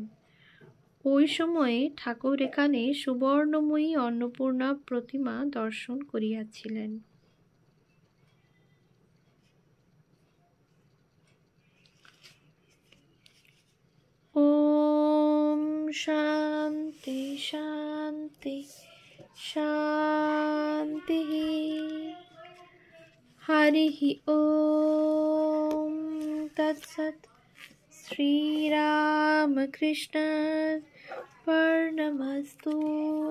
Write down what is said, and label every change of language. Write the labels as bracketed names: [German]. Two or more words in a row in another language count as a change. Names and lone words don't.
[Bangla] ওই সময়ে ঠাকুর এখানে সুবর্ণময়ী অন্নপূর্ণা প্রতিমা দর্শন করিয়াছিলেন। [Sanskrit] ও शांति शांति शांति। हरि ओम तत्सत्। श्री राम कृष्ण अर्पणमस्तु।